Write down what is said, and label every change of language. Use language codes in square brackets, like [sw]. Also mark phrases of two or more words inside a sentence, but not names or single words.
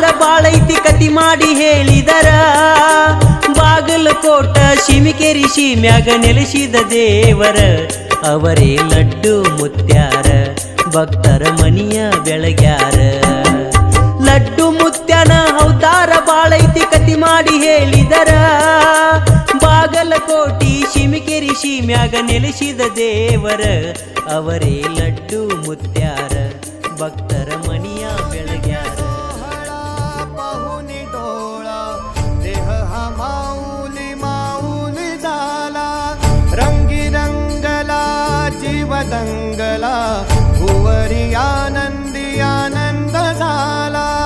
[kn] ಬಾಳೈತಿ ಕತಿ ಮಾಡಿ ಹೇಳಿದರ ಬಾಗಲಕೋಟ ಶಿಮಿಕೆರಿ ಶಿಮ್ಯಾಗ ನೆಲೆಸಿದ ದೇವರ ಅವರೇ ಲಡ್ಡು ಮುತ್ಯಾರ ಭಕ್ತರ ಮನಿಯ ಬೆಳಗ್ಯಾರ ಲಡ್ಡು ಮುತ್ಯನ ಅವತಾರ ಬಾಳೈತಿ ಕತಿ ಮಾಡಿ ಹೇಳಿದರ ಬಾಗಲಕೋಟಿ ಶಿಮಿಕೆರಿ ಶಿಮ್ಯಾಗ ನೆಲೆಸಿದ ದೇವರ ಅವರೇ ಲಡ್ಡು ಮುತ್ಯಾರ ಭಕ್ತರ ಮನಿಯ ಬೆಳಗ್ಯಾರ [mr] पाहुनी डोळा देह हा माऊली माऊली झाला रंगी रंगला जीव दंगला भुवरी आनंदी आनंद झाला